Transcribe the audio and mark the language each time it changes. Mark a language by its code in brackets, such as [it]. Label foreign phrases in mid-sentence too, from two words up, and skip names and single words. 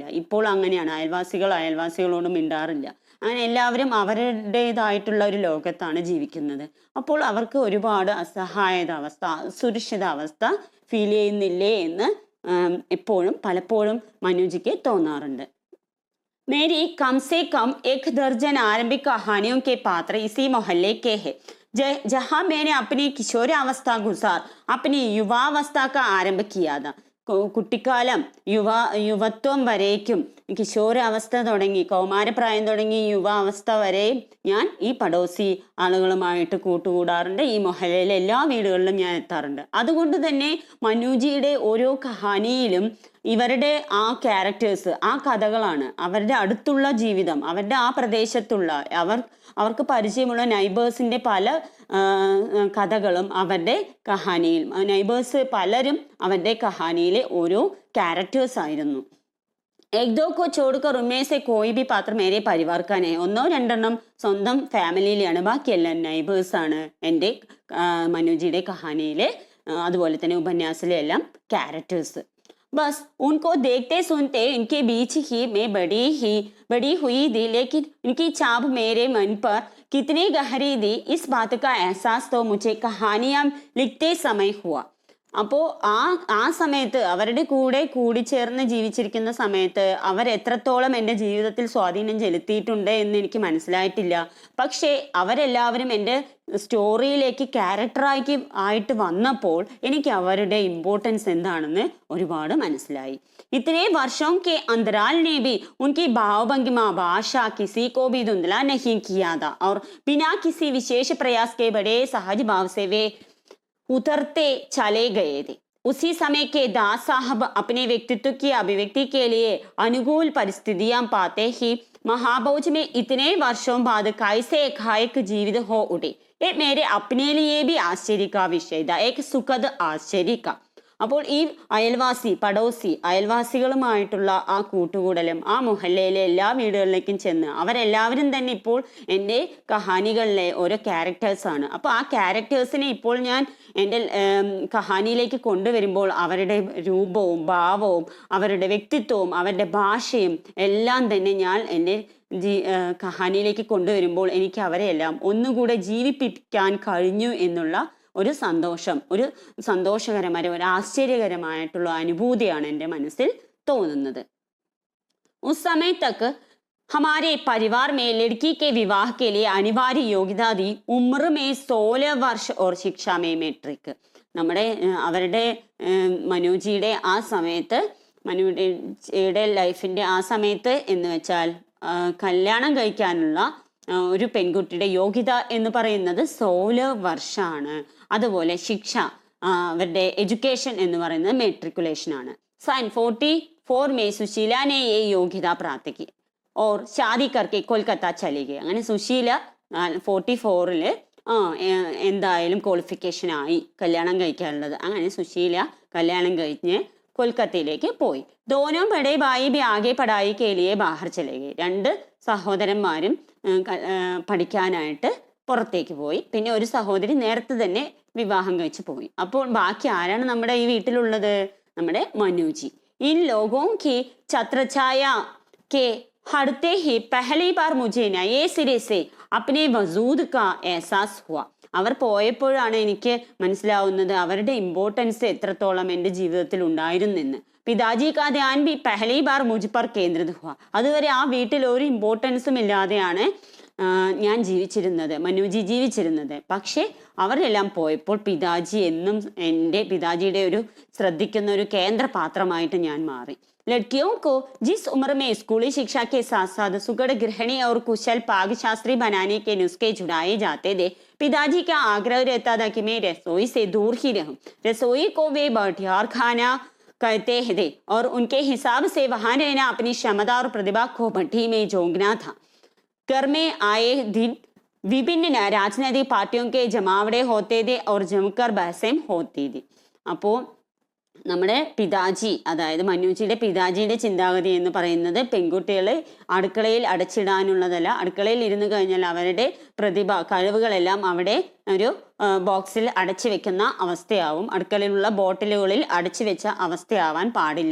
[ml] ഇപ്പോൾ അങ്ങനെയാണ്. അയൽവാസികളോടും മിണ്ടാറില്ല. അങ്ങനെ എല്ലാവരും അവരുടേതായിട്ടുള്ള ഒരു ലോകത്താണ് ജീവിക്കുന്നത്. അപ്പോൾ അവർക്ക് ഒരുപാട് അസഹായത അവസ്ഥ, സുരക്ഷിതാവസ്ഥ ഫീൽ ചെയ്യുന്നില്ലേ എന്ന് പലപ്പോഴും മനുജിക്ക് തോന്നാറുണ്ട്. [hi] मेरी कम से कम 1 दर्जन आरंभिक कहानियों के पात्र इसी मोहल्ले के हैं, जहां मैंने अपनी किशोरावस्था गुजार अपनी युवावस्था का आरंभ किया था. [ml] കുട്ടിക്കാലം യുവത്വം വരേക്കും, കിശോരാവസ്ഥ തുടങ്ങി കൗമാരപ്രായം തുടങ്ങി യുവാവസ്ഥ വരെയും ഞാൻ ഈ പടോസി ആളുകളുമായിട്ട് കൂട്ടുകൂടാറുണ്ട്. ഈ മൊഹല്ലയിലെ എല്ലാ വീടുകളിലും ഞാൻ എത്താറുണ്ട്. അതുകൊണ്ട് തന്നെ മനുജിയുടെ ഓരോ കഹാനിയിലും ഇവരുടെ ആ ക്യാരക്ടേഴ്സ്, ആ കഥകളാണ്, അവരുടെ അടുത്തുള്ള ജീവിതം, അവരുടെ ആ പ്രദേശത്തുള്ള അവർക്ക് പരിചയമുള്ള നൈബേഴ്സിന്റെ പല കഥകളും അവരുടെ കഹാനിയിൽ, നൈബേഴ്സ് പലരും അവരുടെ കഹാനിയിലെ ഓരോ ക്യാരക്ടേഴ്സ് ആയിരുന്നു. [hi] एक दो को छोड़कर उनमें से कोई भी पात्र मेरे परिवार का नहीं. [ml] 1-2 സ്വന്തം ഫാമിലിയിലാണ്, ബാക്കിയെല്ലാം നൈബേഴ്സ് ആണ് എൻ്റെ മനുജിയുടെ കഹാനിയിലെ അതുപോലെ തന്നെ ഉപന്യാസത്തിലെ എല്ലാം ക്യാരക്ടേഴ്സ്. [hi] बस उनको देखते सुनते इनके बीच ही मैं बड़ी हुई थी, लेकिन इनकी छाप मेरे मन पर कितनी गहरी थी इस बात का एहसास तो मुझे कहानियां लिखते समय हुआ. [ml] അപ്പോൾ ആ സമയത്ത് അവരുടെ കൂടെ കൂടിച്ചേർന്ന് ജീവിച്ചിരിക്കുന്ന സമയത്ത് അവർ എത്രത്തോളം എൻ്റെ ജീവിതത്തിൽ സ്വാധീനം ചെലുത്തിയിട്ടുണ്ട് എന്ന് എനിക്ക് മനസ്സിലായിട്ടില്ല. പക്ഷേ അവരെല്ലാവരും എൻ്റെ സ്റ്റോറിയിലേക്ക് ആയിട്ട് വന്നപ്പോൾ എനിക്ക് അവരുടെ ഇമ്പോർട്ടൻസ് എന്താണെന്ന് ഒരുപാട് മനസ്സിലായി. [hi] इतने वर्षों के अंतराल ने भी उनकी भावभंगिमा भाषा किसी को भी धुंधला नहीं किया था और बिना किसी विशेष प्रयास के बड़े सहज भाव से वे उतरते चले गए थे. उसी समय के दास साहब अपने व्यक्तित्व की अभिव्यक्ति के लिए अनुकूल परिस्थितियां पाते ही महाभोज में इतने वर्षों बाद कैसे एकाएक जीवित हो उठे. ये मेरे अपने लिए भी आश्चर्य का विषय था, एक सुखद आश्चर्य का. [ml] അപ്പോൾ ഈ അയൽവാസികളുമായിട്ടുള്ള ആ കൂട്ടുകൂടലും ആ മുഹല്ലയിലെ എല്ലാ വീടുകളിലേക്കും ചെന്ന് അവരെല്ലാവരും തന്നെ ഇപ്പോൾ എൻ്റെ കഹാനികളിലെ ഓരോ ക്യാരക്ടേഴ്സാണ്. അപ്പോൾ ആ ക്യാരക്ടേഴ്സിനെ ഇപ്പോൾ ഞാൻ എൻ്റെ കഹാനിയിലേക്ക് കൊണ്ടുവരുമ്പോൾ അവരുടെ രൂപവും ഭാവവും അവരുടെ വ്യക്തിത്വവും അവരുടെ ഭാഷയും എല്ലാം തന്നെ ഞാൻ എൻ്റെ കഹാനിയിലേക്ക് കൊണ്ടുവരുമ്പോൾ എനിക്ക് അവരെയെല്ലാം ഒന്നുകൂടെ ജീവിപ്പിക്കാൻ കഴിഞ്ഞു എന്നുള്ള ഒരു സന്തോഷകരമായ ഒരു ആശ്ചര്യകരമായിട്ടുള്ള അനുഭൂതിയാണ് എൻ്റെ മനസ്സിൽ തോന്നുന്നത്. [hi] उस समय तक हमारे परिवार में लड़की के विवाह के लिए अनिवार्य योग्यता थी उम्र में 16 वर्ष और शिक्षा में मैट्रिक. [ml] നമ്മുടെ അവരുടെ മനുജിയുടെ ആ സമയത്ത് മനുജിയുടെ ലൈഫിൻ്റെ ആ സമയത്ത് എന്ന് വെച്ചാൽ കല്യാണം കഴിക്കാനുള്ള ഒരു പെൺകുട്ടിയുടെ യോഗ്യത എന്ന് പറയുന്നത് 16 വർഷമാണ്. അതുപോലെ ശിക്ഷ അവരുടെ എഡ്യൂക്കേഷൻ എന്ന് പറയുന്നത് മെട്രിക്കുലേഷൻ ആണ്. [hi] सन 44 में सुशीला ने ये योग्यता प्राप्त की और शादी करके कोलकाता चली गई. [ml] അങ്ങനെ സുശീല 44-ൽ എന്തായാലും ക്വാളിഫിക്കേഷൻ ആയി കല്യാണം കഴിക്കാനുള്ളത്. അങ്ങനെ സുശീല കല്യാണം കഴിഞ്ഞ് കൊൽക്കത്തയിലേക്ക് പോയി. [hi] दोनों बड़े भाई भी आगे पढ़ाई के लिए बाहर चले गए. [ml] രണ്ട് സഹോദരന്മാരും പഠിക്കാനായിട്ട് പുറത്തേക്ക് പോയി. പിന്നെ ഒരു സഹോദരി നേരത്തെ തന്നെ വിവാഹം കഴിച്ച് പോയി. അപ്പോൾ ബാക്കി ആരാണ് നമ്മുടെ ഈ വീട്ടിലുള്ളത്? നമ്മുടെ മനുജി. [hi] इन लोगों की छत्रछाया के हटते ही पहली बार मुझे नए सिरे से अपने वजूद का एहसास हुआ. [ml] അവർ പോയപ്പോഴാണ് എനിക്ക് മനസ്സിലാവുന്നത് അവരുടെ ഇമ്പോർട്ടൻസ് എത്രത്തോളം എൻ്റെ ജീവിതത്തിൽ ഉണ്ടായിരുന്നെന്ന്. [hi] पिताजी का ध्यान भी पहली बार मुझ पर केंद्रित हुआ. [ml] അതുവരെ ആ വീട്ടിൽ ഒരു ഇമ്പോർട്ടൻസും ഇല്ലാതെയാണ് ഞാൻ മനുജി ജീവിച്ചിരുന്നത്. പക്ഷെ അവരെല്ലാം പോയപ്പോൾ പിതാജി എന്നും പിതാജിയുടെ ഒരു ശ്രദ്ധിക്കുന്ന ഒരു കേന്ദ്രപാത്രമായിട്ട് ഞാൻ മാറി. [hi] लड़कियों को जिस उम्र में स्कूली शिक्षा के साथ साथ सुगढ़ गृहिणी और कुशल पाकशास्त्री बनाने के नुस्खे जुड़ाए जाते थे, पिताजी का आग्रह रहता था कि मैं रसोई से दूर ही रहूं. रसोई को वे भटियार खाना कहते थे और उनके हिसाब से वहां रहना अपनी क्षमता और प्रतिभा को भट्टी में झोंकना था. घर में आए दिन विभिन्न राजनीतिक पार्टियों के जमावड़े होते थे और जमकर बहसें होती थी. [ml] അപ്പോൾ നമ്മുടെ പിതാജി, അതായത് മനുജിയുടെ പിതാജിയുടെ ചിന്താഗതി എന്ന് പറയുന്നത് പെൺകുട്ടികളെ അടുക്കളയിൽ അടച്ചിടാനുള്ളതല്ല. അടുക്കളയിൽ ഇരുന്ന് കഴിഞ്ഞാൽ അവരുടെ കഴിവുകളെല്ലാം അവിടെ ഒരു ബോക്സിൽ അടച്ചു വെക്കുന്ന അവസ്ഥയാവും. അടുക്കളയിലുള്ള ബോട്ടിലുകളിൽ അടച്ചു വെച്ച അവസ്ഥയാവാൻ പാടില്ല.